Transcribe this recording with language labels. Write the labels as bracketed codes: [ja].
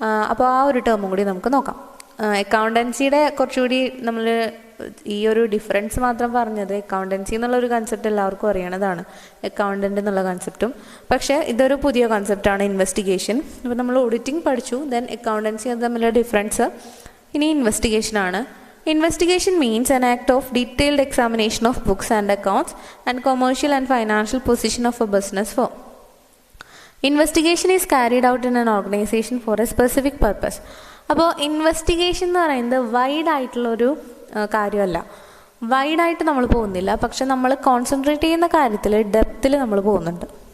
[ml] അപ്പോൾ ആ ഒരു ടേമും കൂടി നമുക്ക് നോക്കാം. അക്കൗണ്ടൻസിയുടെ കുറച്ചുകൂടി നമ്മൾ ഈ ഒരു ഡിഫറൻസ് മാത്രം പറഞ്ഞത്, അക്കൗണ്ടൻസി എന്നുള്ളൊരു കൺസെപ്റ്റ് എല്ലാവർക്കും അറിയണതാണ്, അക്കൗണ്ടൻ്റ് എന്നുള്ള കൺസെപ്റ്റും. പക്ഷേ ഇതൊരു പുതിയ കൺസെപ്റ്റാണ് ഇൻവെസ്റ്റിഗേഷൻ. അപ്പോൾ നമ്മൾ ഓഡിറ്റിംഗ് പഠിച്ചു, ദെൻ അക്കൗണ്ടൻസി അത് തമ്മിലുള്ള ഡിഫറൻസ്. ഇനി ഇൻവെസ്റ്റിഗേഷനാണ്. [en] Investigation means an act of detailed examination of books and accounts and commercial and financial position of a business firm. Investigation is carried out in an organization for a specific purpose. [ml] അപ്പോൾ investigation എന്ന് പറയുന്നത് wide ആയിട്ടുള്ളൊരു കാര്യമല്ല, വൈഡായിട്ട് നമ്മൾ പോകുന്നില്ല. പക്ഷെ നമ്മൾ concentrate ചെയ്യുന്ന കാര്യത്തിൽ ഡെപ്തിൽ നമ്മൾ പോകുന്നുണ്ട്.